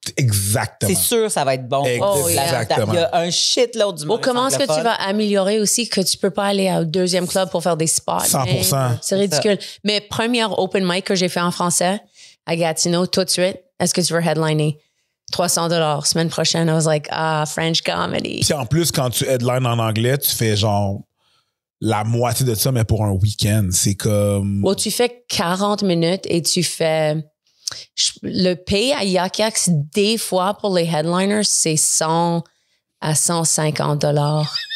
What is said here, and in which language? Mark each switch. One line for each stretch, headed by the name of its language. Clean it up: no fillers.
French: Exactement. C'est sûr, ça va être bon. Exactement. Il y a un shitload d'humoristes. Comment est-ce que tu vas améliorer aussi que tu peux pas aller au 2e club pour faire des spots? 100%. C'est ridicule. Mais première open mic que j'ai fait en français à Gatineau, tout de suite, est-ce que tu veux headliner? $300 semaine prochaine.
English: I was like, French comedy.
French: Puis en plus, quand tu headlines en anglais, tu fais genre la moitié de ça, mais pour un week-end. C'est comme... Bon, tu fais 40 minutes et tu fais... Le pay à Yuck X, des fois, pour les headliners, c'est 100 à 150 $.